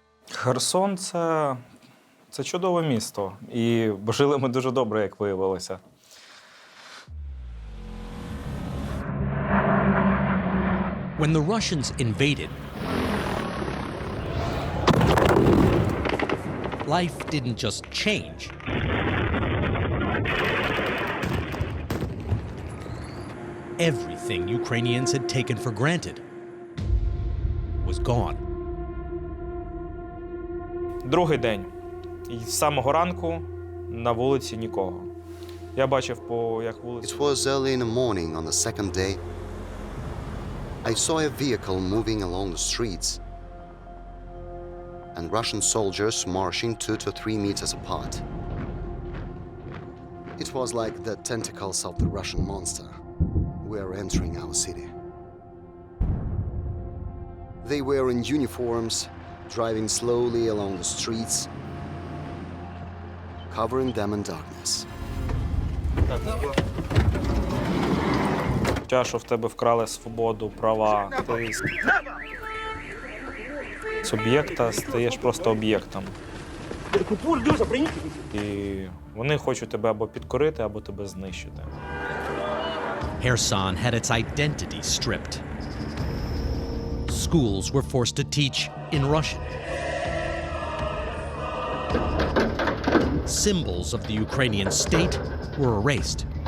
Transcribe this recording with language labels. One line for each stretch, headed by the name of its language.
Ukrainian: Херсон – це чудове місто, і жили ми дуже добре, як виявилося.
English: When the Russians invaded, life didn't just change. Everything Ukrainians had taken for granted was gone.
Ukrainian: Другий день. І з самого ранку на вулиці нікого. Я бачив, як вулиця...
English: It was early in the morning on the second day. I saw a vehicle moving along the streets and Russian soldiers marching 2 to 3 meters apart. It was like the tentacles of the Russian monster were entering our city. They were in uniforms, driving slowly along the streets, covering them in darkness.
Ukrainian: Що в тебе вкрали свободу, права. Ти з об'єкта стаєш просто об'єктом. І вони хочуть тебе або підкорити, або тебе знищити.
English: Kherson had its identity stripped. Schools were forced to teach in Russian. Symbols of the Ukrainian state were erased.